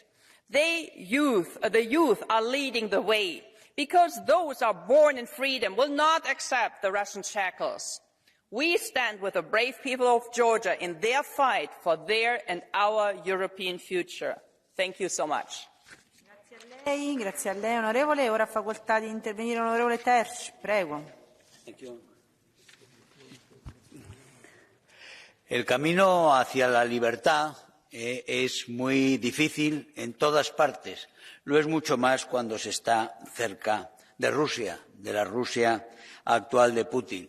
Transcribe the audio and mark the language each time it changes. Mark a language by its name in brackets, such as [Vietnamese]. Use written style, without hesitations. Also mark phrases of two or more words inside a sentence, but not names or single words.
[English] The youth are leading the way, because those are born in freedom will not accept the Russian shackles. We stand with the brave people of Georgia in their fight for their and our European future. Thank you so much. [Italian] Grazie a lei, onorevole. Ora ha facoltà di intervenire l'onorevole Tersch. Prego. [Spanish] El camino hacia la libertad es muy difícil en todas partes. Lo es mucho más cuando se está cerca de Rusia, de la Rusia actual de Putin.